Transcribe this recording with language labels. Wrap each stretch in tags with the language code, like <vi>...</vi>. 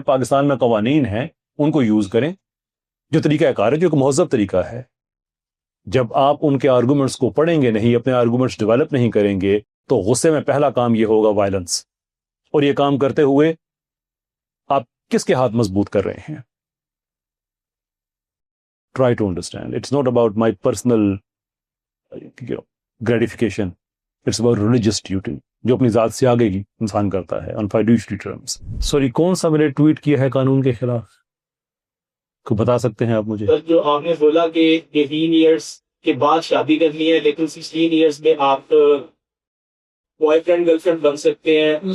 <ur>پاکستان میں قوانین ہیں, ان کو یوز کریں. جو طریقہ کار ہے, جو ایک مہذب طریقہ ہے, جب آپ ان کے آرگومنٹس کو پڑھیں گے نہیں, اپنے آرگومنٹس ڈیولپ نہیں کریں گے, تو غصے میں پہلا کام یہ ہوگا وائلنس. اور یہ کام کرتے ہوئے آپ کس کے ہاتھ مضبوط کر رہے ہیں؟</ur> <en>Try to understand. It's not about my personal gratification. It's about religious duty,</en> <ur>جو اپنی ذات سے آگے کی انسان کرتا ہے</ur> <en>on fiduciary terms. Sorry,</en> <ur>کون سا میں نے ٹویٹ کیا ہے قانون کے خلاف؟ کو بتا سکتے ہیں آپ مجھے؟ جو آپ نے بولا کہ 18 ایئرس کے بعد شادی کرنی ہے, لیکن 16 ایئرس میں آپ بوائے فرینڈ گرل فرینڈ بن سکتے ہیں.</ur>